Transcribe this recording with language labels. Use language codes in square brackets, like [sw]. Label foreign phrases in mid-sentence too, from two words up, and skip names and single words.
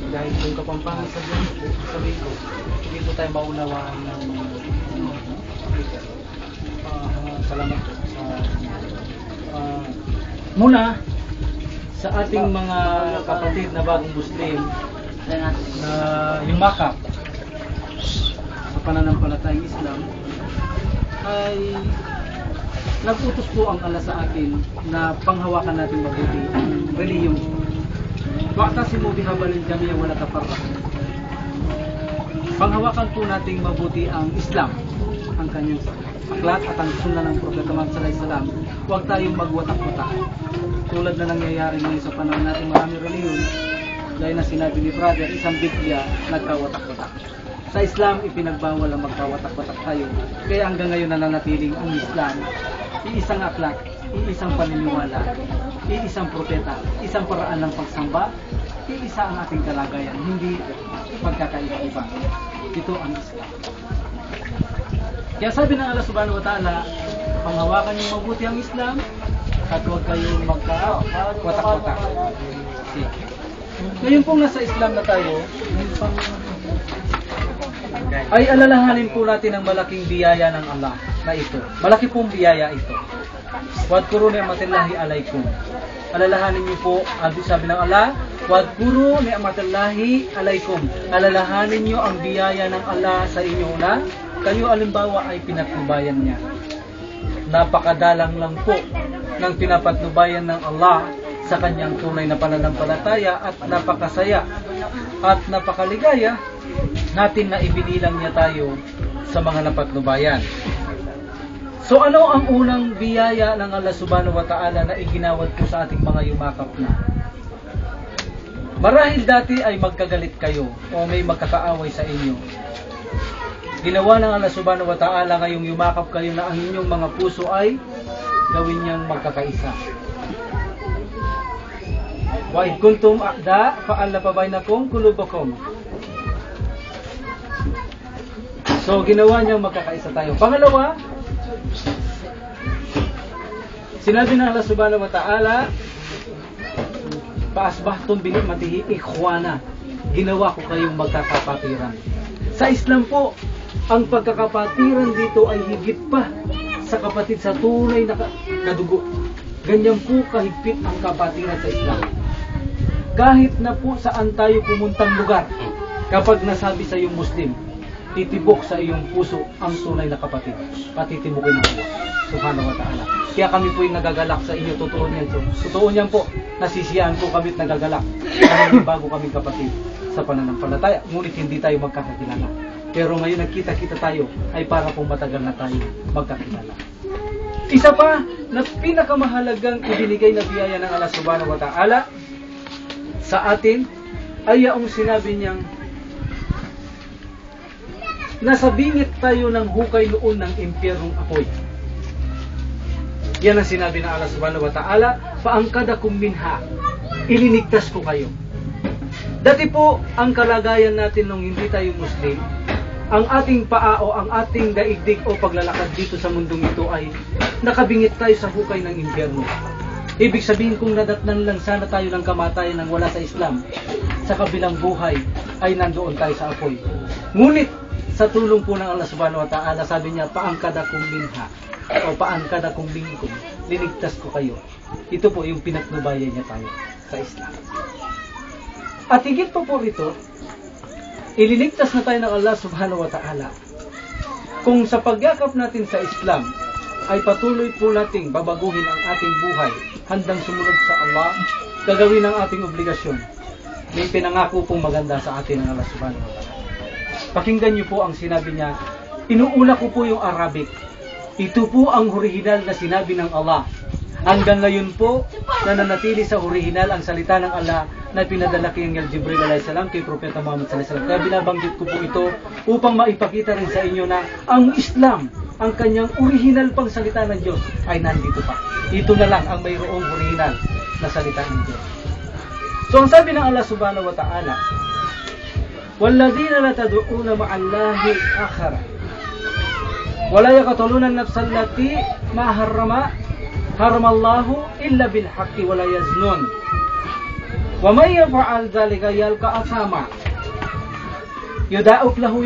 [tl] Dahil kung kapampangan sa ko, hindi po tayo maunawaan ng salamat po sa muna sa ating mga kapatid na bagong Muslim na yumakap sa pananampalatayang Islam ay nag-utos po ang Allah sa atin na panghawakan natin mabuti ang reliyon. [ar] واعتصموا بحبل الله جميعا ولا تفرقوا. [tl] Panghawakan po nating mabuti ang Islam, ang kanyang aklat at ang sunna ng Propeta Muhammad [ar] صلى الله عليه وسلم. [tl] Huwag tayong magwatak-watak. Tulad na nangyayari ngayon sa panahon natin, maraming reliyon, dahil na sinabi ni brother, isang Biblia nagkawatak-watak. Sa Islam, ipinagbawal ang magkawatak-watak tayo. Kaya hanggang ngayon nananatiling ang Islam, iisang aklat, iisang paniniwala, iisang propeta, isang paraan ng pagsamba, iisa ang ating kalagayan, hindi pagkakaiba-iba. Ito ang Islam. Kaya sabi ng Allah [ar] سبحانه وتعالى, [tl] panghawakan niyo mabuti ang Islam at huwag kayong magkawatak-watak. Ngayon pong nasa Islam na tayo, ay alalahanin po natin ang malaking biyaya ng Allah na ito. Malaki pong biyaya ito. [ar] واذكروا نعمة الله عليكم. [tl] Alalahanin niyo po, sabi ng Allah, [ar] واذكروا نعمة الله عليكم. [tl] Alalahanin niyo ang biyaya ng Allah sa inyo na kayo alimbawa ay pinatnubayan niya. Napakadalang lang po ng pinapatnubayan ng Allah sa kanyang tunay na pananampalataya at napakasaya at napakaligaya natin na ibinilang niya tayo sa mga napatnubayan. So ano ang unang biyaya ng Allah [ar] سبحانه وتعالى [tl] na iginawad po sa ating mga yumakap na? Marahil dati ay magkagalit kayo o may magkakaaway sa inyo. Ginawa ng Allah [ar] سبحانه وتعالى [tl] ngayong yumakap kayo na ang inyong mga puso ay gawin niyang magkakaisa. [ar] وإذ كنتم أعداء فألف بين قلوبكم. [tl] So ginawa niyang magkakaisa tayo. Pangalawa, sinabi ng Allah [ar] سبحانه وتعالى, فأصبحتم بنعمته إخوانا. [tl] Ginawa ko kayong magkakapatiran. Sa Islam po, ang pagkakapatiran dito ay higit pa sa kapatid sa tunay na dugo. Ganyan po kahigpit ang kapatiran sa Islam. Kahit na po saan tayo pumuntang lugar, kapag nasabi sa iyong Muslim, titibok sa iyong puso ang tunay na kapatid. Patitibokin ng Allah [ar] سبحانه وتعالى. [tl] Kaya kami po yung nagagalak sa inyo. Totoo niyan. Totoo niyan po. Nasisiyahan po kami at nagagalak. Kami bago kami kapatid sa pananampalataya. Ngunit hindi tayo magkakakilala. Pero ngayon nagkita-kita tayo ay para pong matagal na tayo magkakilala. Isa pa na pinakamahalagang ibinigay na biyaya ng Allah [ar] سبحانه وتعالى [tl] sa atin ay yung sinabi niyang nasa bingit tayo ng hukay noon ng impyernong apoy. Yan ang sinabi ng Allah [ar] سبحانه وتعالى, فأنقذكم منها, [tl] ilinigtas ko kayo. Dati po ang kalagayan natin nung hindi tayo Muslim, ang ating paa o ang ating daigdig o paglalakad dito sa mundong ito ay nakabingit tayo sa hukay ng impyerno. Ibig sabihin kung nadatnan lang sana tayo ng kamatayan nang wala sa Islam, sa kabilang buhay ay nandoon tayo sa apoy. Ngunit sa tulong po ng Allah [ar] سبحانه وتعالى, [tl] sabi niya, [ar] فأنقذكم منها [tl] o [ar] فأنقذكم منكم, [tl] linigtas ko kayo. Ito po yung pinatnubayan niya tayo sa Islam. At higit pa po rito, ililigtas na tayo ng Allah [ar] سبحانه وتعالى. [tl] Kung sa pagyakap natin sa Islam ay patuloy po nating babaguhin ang ating buhay handang sumunod sa Allah, gagawin ang ating obligasyon. May pinangako pong maganda sa atin ng Allah [ar] سبحانه وتعالى. [tl] Pakinggan niyo po ang sinabi niya. Inuuna ko po yung Arabic. Ito po ang original na sinabi ng Allah. Hanggang ngayon po, nananatili sa original ang salita ng Allah na pinadala kay Angel Jibril a.s. kay Propeta Muhammad s.a.w. Kaya binabanggit ko po ito upang maipakita rin sa inyo na ang Islam, ang kanyang original pang salita ng Diyos ay nandito pa. Ito na lang ang mayroong original na salita ng Diyos. So ang sabi ng Allah [ar] سبحانه وتعالى, وَالَّذِينَ لَا تَدْعُونَ مَعَ اللَّهِ آخَرَ وَلَا يَقْتُلُونَ النَّفْسَ الَّتِي مَا حَرَّمَ اللَّهُ إِلَّا بِالْحَقِّ وَلَا يَزْنُونَ وَمَن يَفْعَلْ ذَلِكَ يَلْقَ أَثَامًا يُضَاعَفْ